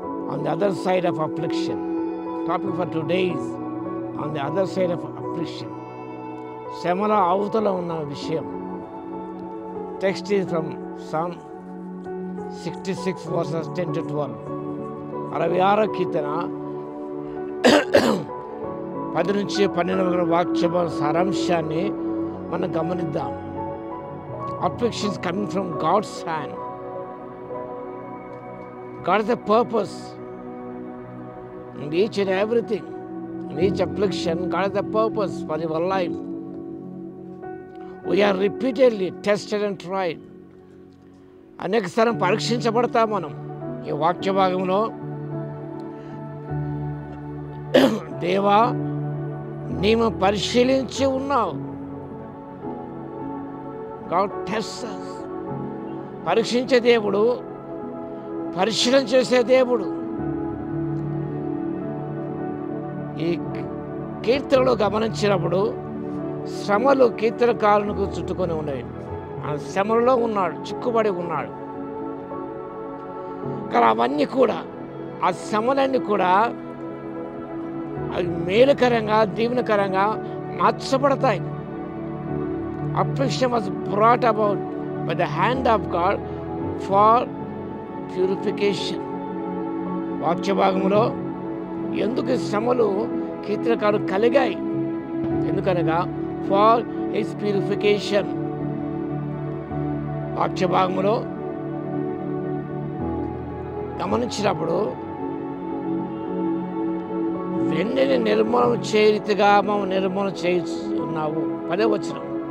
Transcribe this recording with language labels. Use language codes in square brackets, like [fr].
[en] On the other side of affliction. Topic for today is on the other side of affliction. [te] శ్రమల అవతల ఉన్న విషయం. [en] Text is from Psalm 66 verses 10 to 12. [te] 66 కీర్తన 10 నుంచి 12 వాక్య సారాంశాన్ని మనం గమనిద్దాం. [en] Afflictions coming from God's hand. God has a purpose in each and everything. In each affliction, God has a purpose for your life. We are repeatedly tested and tried. [te] అనేక సార్లు పరీక్షించబడతాం మనం. ఈ వాక్య భాగంలో దేవా నీవు పరిశీలించి ఉన్నావు. [en] God tests us. [te] పరీక్షించే దేవుడు, పరిశీలన చేసే దేవుడు. ఈ కీర్తనలో గమనించినప్పుడు శ్రమలు కీర్తనకారునికి చుట్టుకొని ఉన్నాయి. ఆ శ్రమలలో ఉన్నాడు, చిక్కుబడి ఉన్నాడు. కానీ అవన్నీ కూడా, ఆ శ్రమలన్నీ కూడా అవి మేలుకరంగా, దీవెనకరంగా మార్చబడతాయి. [en] Affliction was brought about by the hand of God for purification. [te] వాక్య భాగంలో ఎందుకు శ్రమలు కీర్తనకారు కలిగాయి? ఎందుకనగా [en] For his purification. [te] వాక్య భాగంలో గమనించినప్పుడు వెండిని నిర్మూలన చేయరీతిగా మేము నిర్మూలన చేస్తున్నావు. 10వ వచనం.